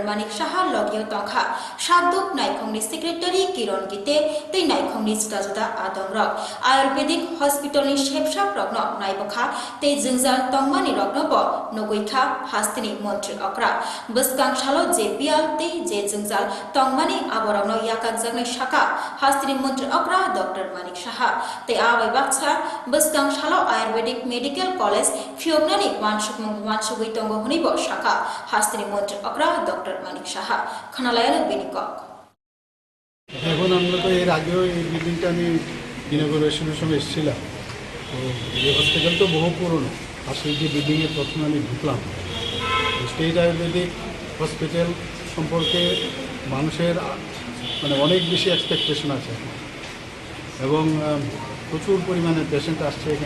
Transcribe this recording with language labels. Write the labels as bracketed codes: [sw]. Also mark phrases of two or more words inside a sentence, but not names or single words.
[trp] Manik Saha logio tongkha Saduk Naikhongni Secretary Kiron Gite tei Naikhongni juda adongrok Ayurvedic Hospital ni shepsha progno naibokha tei jingjal tongmani rokno bo nogoikha hastini Mantri Akra buskang shalo JPL tei je jingjal tongmani aborano yakak jagnai shaka hastini Mantri Akra Dr. Manik Saha tei abai baksa buskang shalo Ayurvedic Medical College Fiobnani wansugui tongo hunibo shaka hastini Mantri Akra Dr. Manik Saha khanalayana benikok [bn] এখন আমরা তো এর আগেও এই বিল্ডিংটা আমি ইনগরেশনের সময় এসেছিলাম তো এই হসপিটাল তো বহু পুরনো, আর সেই যে বিল্ডিংয়ে প্রথমে আমি ঢুকলাম, স্টেট আয়ুর্বেদিক হসপিটাল সম্পর্কে মানুষের মানে অনেক বেশি এক্সপেকটেশন আছে এবং প্রচুর পরিমাণে পেশেন্ট আসছে এখানে।